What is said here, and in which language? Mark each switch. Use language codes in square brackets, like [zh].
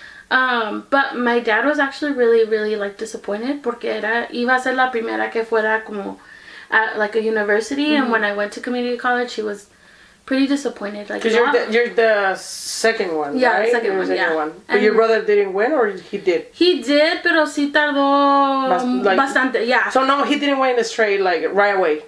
[en] But my dad was actually really like disappointed [es] porque iba a ser la primera que fuera como [en] at like a university, and when I went to community college, he was pretty disappointed. Like, because you're the second one, yeah, right? second one. But And your brother didn't win, or he did? He did, [es] pero sí tardó bastante. [en] Yeah. So no, he didn't win straight like right away.